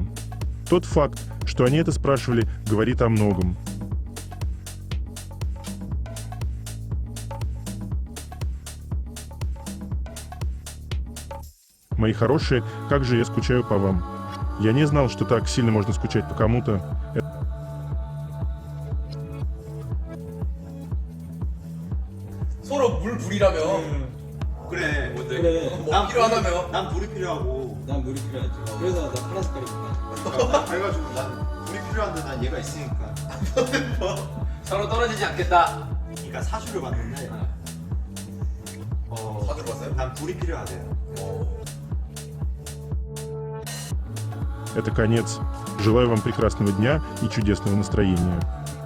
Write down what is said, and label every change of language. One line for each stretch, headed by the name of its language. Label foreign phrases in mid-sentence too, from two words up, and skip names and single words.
Russian: Тот факт, что они это спрашивали, говорит о многом. Мои хорошие, как же я скучаю по вам. Я не знал, что так сильно можно скучать по кому-то.
Korean: 서로 물 불이라며. 그래. 뭔데? 뭐 필요하다며. 난 물이 필요하고. 난 물이 필요하지. 그래서 나 파란 색깔이 있다. 그래가지고 난 물이 필요한데 난 얘가 있으니까. 서로 떨어지지 않겠다. 그러니까 사주를 받는데 다들 봤어요? 난 불이 필요하대요.
Russian: Это конец. Желаю вам прекрасного дня и чудесного настроения.